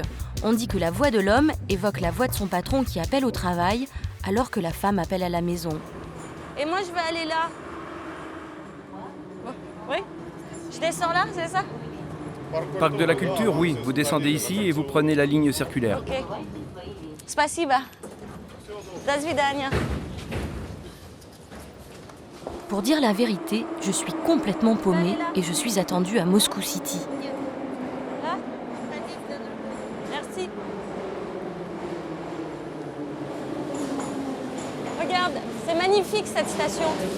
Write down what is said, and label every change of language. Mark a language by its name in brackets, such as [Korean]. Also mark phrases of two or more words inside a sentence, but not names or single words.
[French] On dit que la voix de l'homme évoque la voix de son patron qui appelle au travail, alors que la femme appelle à la maison. Et moi, je vais aller là. Oui ? Je descends là, c'est ça ? Parc de la Culture, oui. Vous descendez ici et vous prenez la ligne circulaire. [Russian] Ok. Spasiba. До свидания. [French] Pour dire la vérité, je suis complètement paumée et je suis attendue à Moscou City. Là ? Merci. Regarde, c'est magnifique cette station.